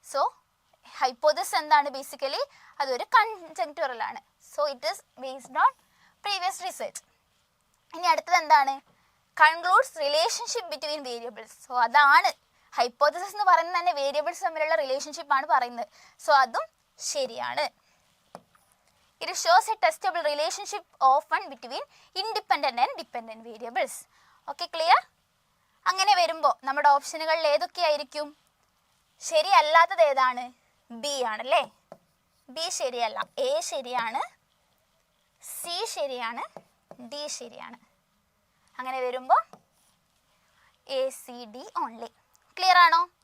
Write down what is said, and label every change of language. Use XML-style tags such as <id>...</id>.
<ml>So hypothesis എന്താണ്? Basically അതൊരു കൺജങ്ക്ചറൽ ആണ്.</ml> <en>So it is based on previous research.</en> <ml>ഇനി അടുത്തത് എന്താണ്?</ml> <en>Concludes relationship between variables.</en> <ml>So അതാണ് ഹൈപ്പോത്തസിസ് എന്ന് പറയുന്നത് തന്നെ വേരിയബിൾസ് തമ്മിലുള്ള റിലേഷൻഷിപ്പ് ആണ് പറയുന്നത്. സോ അതും ശരിയാണ്.</ml> <en>It shows a testable relationship often between independent and dependent variables. Okay, clear?</en> <ml>അങ്ങനെ വരുമ്പോൾ നമ്മുടെ ഓപ്ഷനുകളിൽ ഏതൊക്കെയായിരിക്കും? ശരിയല്ലാത്തത് ഏതാണ്? ബി ആണല്ലേ. ബി ശരിയല്ല. എ ശരിയാണ്, സി ശരിയാണ്, ഡി ശരിയാണ്. അങ്ങനെ വരുമ്പോൾ A C D only. Clear ആണോ?</ml>